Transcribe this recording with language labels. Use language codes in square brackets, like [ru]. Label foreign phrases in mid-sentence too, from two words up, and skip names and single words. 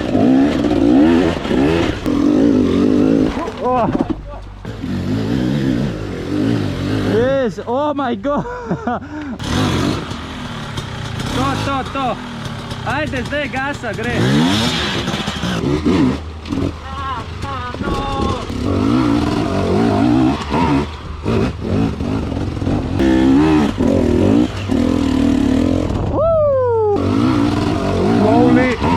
[en] Oh. Yes, oh my god. [sl] To. Ajde, zdaj gasa, gre. [en] Slowly.